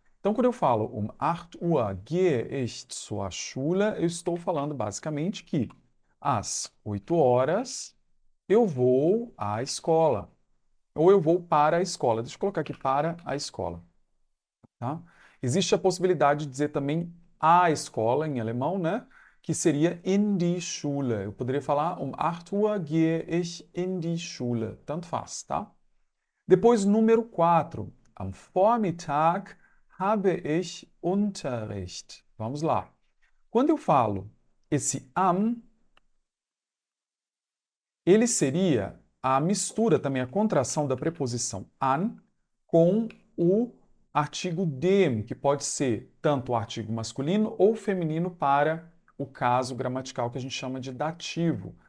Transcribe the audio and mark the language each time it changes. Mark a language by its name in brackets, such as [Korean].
[Portuguese] Então, quando eu falo [German] 8 Uhr gehe ich zur Schule, [Portuguese] eu estou falando basicamente que às 8 horas eu vou à escola. Ou eu vou para a escola. Deixa eu colocar aqui para a escola. Tá? Existe a possibilidade de dizer também a escola em alemão, né? Que seria [German] in die Schule. [Portuguese] Eu poderia falar [German] 8 Uhr gehe ich in die Schule. [Portuguese] Tanto faz, tá? Depois, número 4. [German] Am Vormittag habe ich Unterricht. [Portuguese] Vamos lá. Quando eu falo esse am, ele seria a mistura, também a contração da preposição an com o artigo dem, que pode ser tanto o artigo masculino ou feminino para o caso gramatical que a gente chama de dativo.